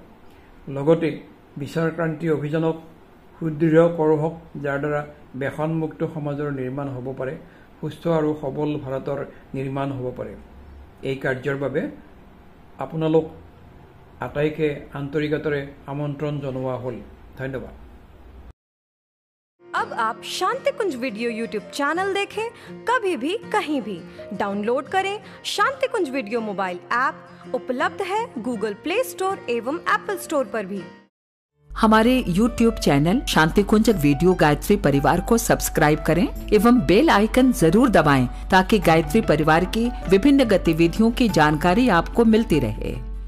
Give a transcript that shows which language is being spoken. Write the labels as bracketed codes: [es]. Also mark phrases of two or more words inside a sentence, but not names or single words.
[as] লগতে বিচাৰক্ৰান্তি অভিযানক সুদৃঢ় কৰোঁ, যাৰ দ্বাৰা ব্যসনমুক্ত সমাজৰ নিৰ্মাণ হ'ব পাৰে, সুস্থ আৰু সবল ভাৰতৰ নিৰ্মাণ হ'ব পাৰে। এই কাৰ্যৰ বাবে আপোনালোক আটাইকে আন্তৰিকতাৰে আমন্ত্ৰণ জনোৱা হ'ল। ধন্যবাদ। [hi] अब आप शांति कुंज वीडियो यूट्यूब चैनल देखें कभी भी कहीं भी। डाउनलोड करें शांति कुंज वीडियो [en] mobile app, [hi] उपलब्ध है गूगल प्ले स्टोर एवं एप्पल स्टोर पर भी। हमारे YouTube चैनल शांति कुंज वीडियो गायत्री परिवार को सब्सक्राइब करें एवं [en] bell icon [hi] जरूर दबाएं ताकि गायत्री परिवार की विभिन्न गतिविधियों की जानकारी आपको मिलती रहे।